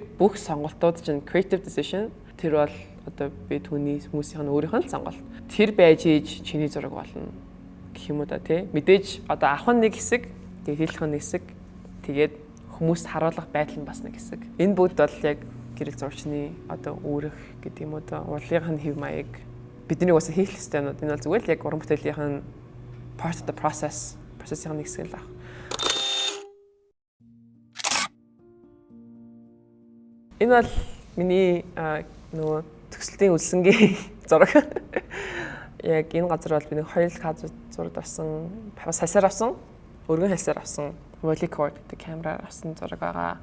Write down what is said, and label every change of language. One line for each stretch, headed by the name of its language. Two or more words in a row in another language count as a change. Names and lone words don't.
Mongolian: бүх сонголтууд чинь
English: creative decision
Mongolian: тэр бол одоо би түүний хүмүүсийн өөрийнх нь л сонголт тэр байж ийж чиний зураг болно гэх юм уу да тий мэдээж одоо авах нэг хэсэг тэгээд хэлэх нэг хэсэг тэгээд хүмүүст харуулах байдал нь бас нэг хэсэг энэ бүгд бол яг гэрэл зурчны одоо үүрэх гэдэг юм уу да урлагийнх нь хэв маяг бидний уусаа хийх ёстой юмуд энэ бол зүгээр л яг уран бүтээлийн нь
English: part of the process-
Mongolian: ийн нэг хэсэг л баг. Энэ бол миний нөгөө төгсөлтийн үлсэнгийн зураг. Яг энэ газар бол би нэг 2 кадр зураг авсан, бас хасаар авсан, өргөн хасаар авсан, Rolleicord гэдэг камераар авсан зураг байгаа.